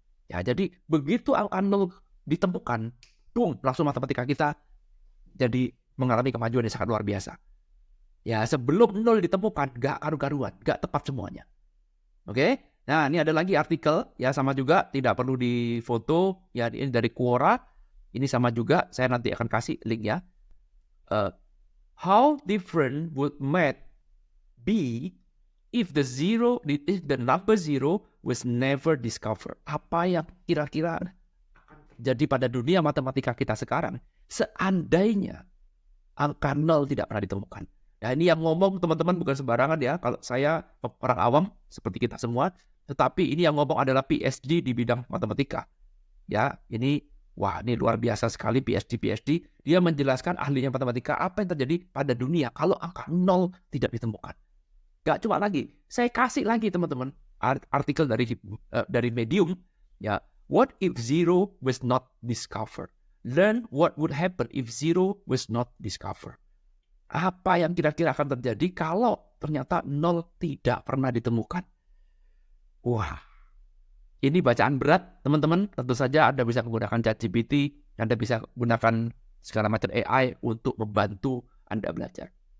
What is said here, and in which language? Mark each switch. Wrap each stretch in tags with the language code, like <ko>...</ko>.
<id>Ya, jadi begitu angka 0 ditemukan, boom, langsung matematika kita jadi mengalami kemajuan yang sangat luar biasa. Ya, sebelum 0 ditemukan, nggak karu-karuan, nggak tepat semuanya. Oke? Nah, ini ada lagi artikel, ya sama juga, tidak perlu difoto, ya ini dari Quora, ini sama juga, saya nanti akan kasih linknya.</id> <en>How different would math be if the number zero was never discovered?</en> <id>Apa yang kira-kira jadi pada dunia matematika kita sekarang, seandainya angka 0 tidak pernah ditemukan. Nah, ini yang ngomong teman-teman bukan sembarangan ya. Kalau saya orang awam seperti kita semua, tetapi ini yang ngomong adalah PhD di bidang matematika. Ya, ini luar biasa sekali PhD. Dia menjelaskan ahlinya matematika apa yang terjadi pada dunia kalau angka 0 tidak ditemukan. Gak cuma lagi, saya kasih lagi teman-teman artikel dari Medium.</id> <en>Ya, what if zero was not discovered? Learn what would happen if zero was not discovered.</en> <id>Apa yang kira-kira akan terjadi kalau ternyata 0 tidak pernah ditemukan? Wah, ini bacaan berat, teman-teman. Tentu saja Anda bisa menggunakan ChatGPT, Anda bisa gunakan segala macam AI untuk membantu Anda belajar.</id>